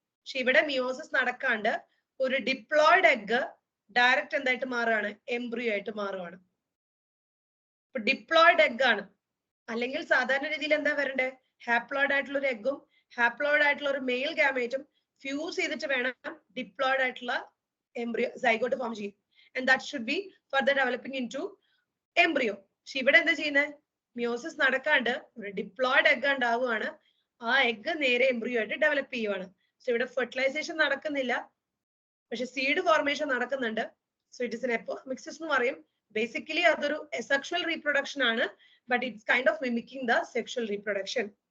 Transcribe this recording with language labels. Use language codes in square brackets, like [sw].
[ml] പക്ഷെ ഇവിടെ മിയോസിസ് നടക്കാണ്ട് ഒരു ഡിപ്ലോയിഡ് എഗ് ഡയറക്റ്റ് എന്തായിട്ട് മാറുകയാണ്? എംബ്രിയോ ആയിട്ട് മാറുകയാണ്. ഇപ്പൊ ഡിപ്ലോയിഡ് എഗ് ആണ്. അല്ലെങ്കിൽ സാധാരണ രീതിയിൽ എന്താ വരണ്ടേ? ഹാപ്ലോയിഡ് ആയിട്ടുള്ള ഒരു എഗ്ഗും ഹാപ്ലോയിഡ് ആയിട്ടുള്ള ഒരു മെയിൽ ഗാമേറ്റും ഫ്യൂസ് ചെയ്തിട്ട് വേണം ഡിപ്ലോയിഡ് ആയിട്ടുള്ള എംബ്രിയോ സൈഗോട്ട് ഫോം ചെയ്യും. [en] And that should be further developing into embryo. [ml] പക്ഷെ ഇവിടെ എന്താ ചെയ്യുന്നത്? മിയോസിസ് നടക്കാണ്ട് ഒരു ഡിപ്ലോയിഡ് എഗ് ഉണ്ടാവുകയാണ്. ആ എഗ് നേരെ എംബ്രിയോ ആയിട്ട് ഡെവലപ്പ് ചെയ്യുവാണ്. സോ ഇവിടെ ഫെർട്ടിലൈസേഷൻ നടക്കുന്നില്ല, പക്ഷെ സീഡ് ഫോർമേഷൻ നടക്കുന്നുണ്ട്. [en] so it is an apomixis [ml] എന്ന് പറയും. [en] basically [ml] അതൊരു സെക്ഷൽ റീപ്രൊഡക്ഷൻ ആണ്, [en] But it's kind of mimicking the sexual reproduction.